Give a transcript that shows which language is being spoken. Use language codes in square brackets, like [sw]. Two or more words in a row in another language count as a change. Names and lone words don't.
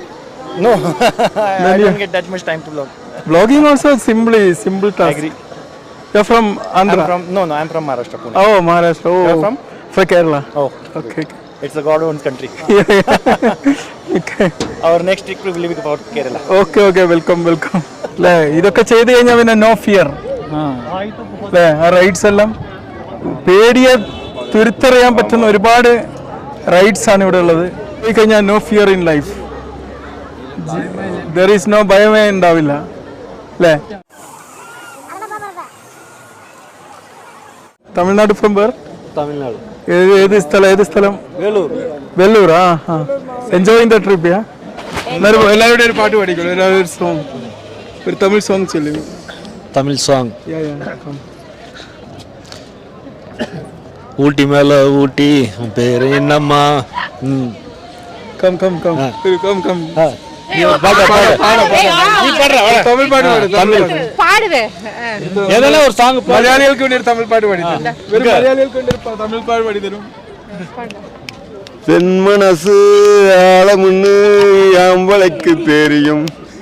[en] No, I don't get that much time to vlog. Vlogging also simple task. I agree. You're from Andhra? I'm from Maharashtra, Pune. Oh, Maharashtra. Oh, You're from? From Kerala. Oh, okay. It's a God-owned country. Okay. Our next trip will be about Kerala. Okay. Welcome. [ml] അല്ലേ, ഇതൊക്കെ ചെയ്ത് കഴിഞ്ഞാൽ പിന്നെ [en] no fear [ml] അല്ലേ? ആ റൈഡ്സ് എല്ലാം പേടിയെ തുരുത്തറിയാൻ പറ്റുന്ന ഒരുപാട് റൈഡ്സ് ആണ് ഇവിടെ ഉള്ളത്. പോയി കഴിഞ്ഞാൽ [en] no fear in life. there is no [ml] ഭയമേ ഉണ്ടാവില്ല അല്ലേ? [en] തമിഴ്നാട് from where? Tamil [ml] ഏത് സ്ഥലം? വെല്ലൂർ. [en] enjoying the trip. [ml] എല്ലാവരുടെയും ഒരു പാട്ട് പാടിക്കോളൂ. എല്ലാവരും ഒരു സോങ്, ഒരു [en] Tamil song [ml] ചൊല്ലു. [en] Tamil song. Yeah. [ta] ஊட்டி மேல ஊட்டி உன் பேரு என்னம்மா? [ml] Come. തമിഴ് പാട്ട് [ta] ஏதெல்லாம் ஒரு song [ml] മലയാളികൾക്ക് വേണ്ടി ഒരു തമിഴ് പാട്ട് പാടി തരും. മലയാളികൾക്ക് വേണ്ടി ഒരു തമിഴ് പാട്ട് പാടി തരും. [ta] தென்மனசு ஆழமுன்னு ஆம்பளைக்கு தெரியும்,